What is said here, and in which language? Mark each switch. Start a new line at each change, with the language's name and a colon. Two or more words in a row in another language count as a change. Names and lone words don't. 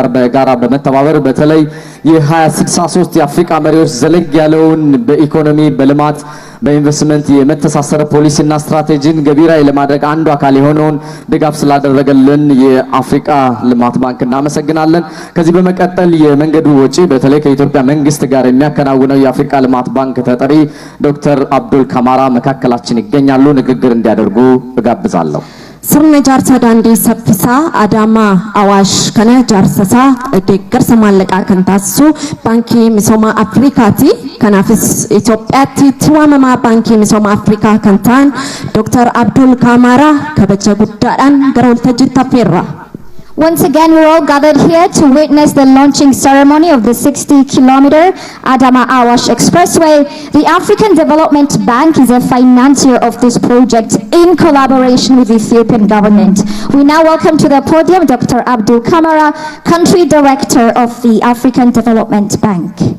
Amharic: በጋራ በመተባበር በተለይ የ2063 የአፍሪካ መሪዎች ዘለግ ያለውን በኢኮኖሚ በልማት በኢንቨስትመንት የመተሳሰረ ፖሊሲና ስትራቴጂን ገቢራዊ ለማድረግ አንዱ አካል የሆነውን ድጋፍ ስላደረገልን የአፍሪካ ልማት ባንክ እናመሰግናለን። ከዚህ በመቀጠል የመንገዱ ወጪ በተለይ ከኢትዮጵያ መንግስት ጋር የሚያከናውነው የአፍሪካ ልማት ባንክ ተጠሪ ዶክተር አብዱል ካማራ መካከላችን ይገኛሉ። ንግግር እንዲያደርጉ እጋብዛለሁ።
Oromo: sirna jaarsa daandii saffisaa Adaamaa Awaash kana jaarsasaa deeggarsa maallaqaa kan taasisu baankii misooma Afrikaati. Kanaafis Itoophiyaatti itti waamamaa baankii misooma Afrikaa kan ta'an Dr. Abdul Kamara kabaja guddaadhaan gara waltajjiitti affeerra.
English: Once again, we're all gathered here to witness the launching ceremony of the 60-kilometer Adama Awash Expressway. The African Development Bank is a financier of this project in collaboration with the Ethiopian government. We now welcome to the podium Dr. Abdul Kamara, Country Director of the African Development Bank.